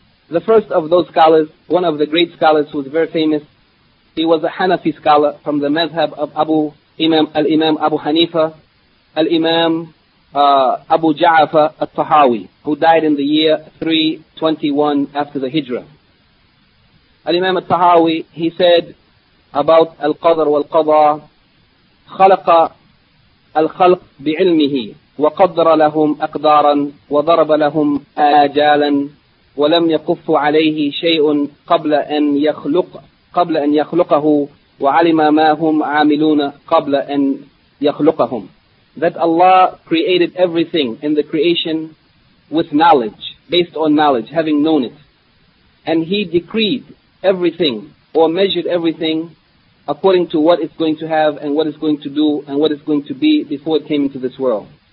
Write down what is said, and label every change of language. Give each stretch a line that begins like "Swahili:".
English: The first of those scholars, one of the great scholars who was very famous, he was a Hanafi scholar from the madhab of Al-Imam Abu Hanifa, Al-Imam Abu Ja'afar al-Tahawi, who died in the year 321 after the Hijrah. Al-Imam al-Tahawi, he said about al-Qadr wal-Qadha,
Arabic: خَلَقَ الْخَلْقِ بِعِلْمِهِ وَقَدَّرَ لَهُمْ أَقْدَارًا وَضَرَبَ لَهُمْ آجَالًا وَلَمْ يَقُفُّ عَلَيْهِ شَيْءٌ قَبْلَ أَنْ يَخْلُقَهُ وَعَلِمَ مَا هُمْ عَامِلُونَ قَبْلَ أَنْ يَخْلُقَهُمْ.
English: That Allah created everything in the creation with knowledge, based on knowledge, having known it. And He decreed everything or measured everything according to what it's going to have and what it's going to do and what it's going to be before it came into this world.